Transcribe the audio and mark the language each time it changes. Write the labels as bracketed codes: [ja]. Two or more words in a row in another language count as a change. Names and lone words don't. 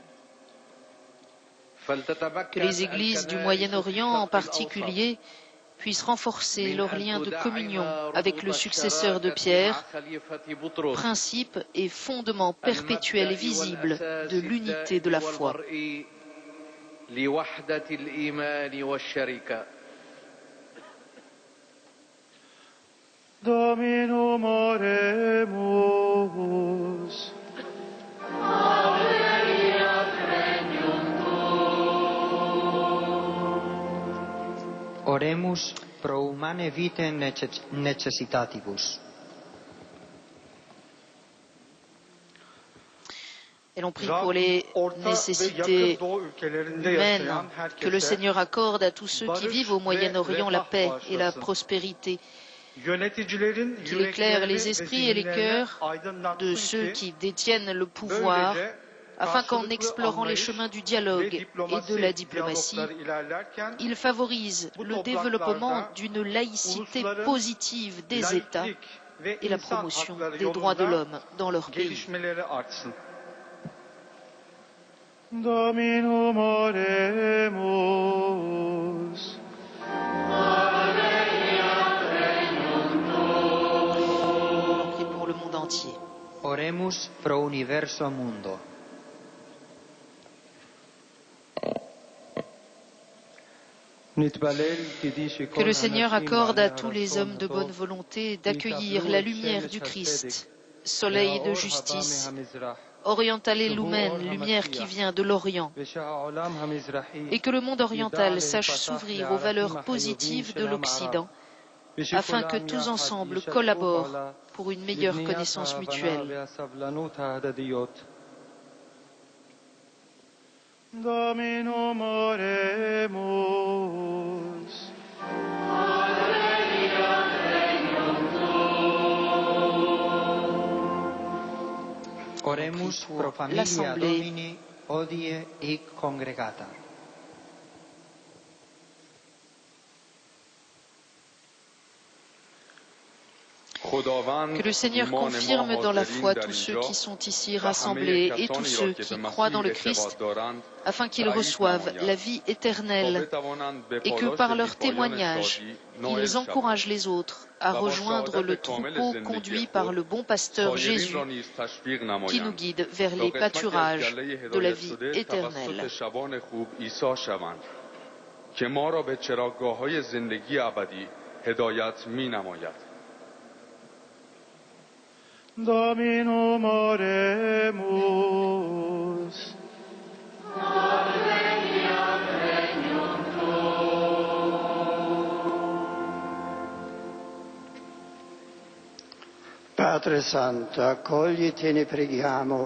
[fr] Que les églises du Moyen-Orient en particulier puissent renforcer leur lien de communion avec le successeur de Pierre, principe et fondement perpétuel et visible de l'unité de la foi. [la] Dominum oremus. Oremus pro humane vitae necessitatibus. [fr] Et l'on prie pour les nécessités humaines que le Seigneur accorde à tous ceux qui vivent au Moyen-Orient la paix et la prospérité. Qu'il éclaire les esprits et les cœurs de ceux qui détiennent le pouvoir, afin qu'en explorant les chemins du dialogue et de la diplomatie, ils favorisent le développement d'une laïcité positive des États et la promotion des droits de l'homme dans leur pays. [la] Dominum oremus. [fr] On prie pour le monde entier. [la] Oremus pro universo mundo. [fr] Que le Seigneur accorde à tous les hommes de bonne volonté d'accueillir la lumière du Christ, soleil de justice, [la] oriental et lumen, [fr] lumière qui vient de l'Orient, et que le monde oriental sache s'ouvrir aux valeurs positives de l'Occident, afin que tous ensemble collaborent pour une meilleure connaissance mutuelle. [la] Dominum oremus. Oremus pro familia Domini hodie hic congregata. [fr] Que le Seigneur confirme dans la foi tous ceux qui sont ici rassemblés et tous ceux qui croient dans le Christ, afin qu'ils reçoivent la vie éternelle et que par leur témoignage, ils encouragent les autres à rejoindre le troupeau conduit par le bon pasteur Jésus qui nous guide vers les pâturages de la vie éternelle. [la] Dominum oremus. [it] Padre Santo, accogliti e ne preghiamo.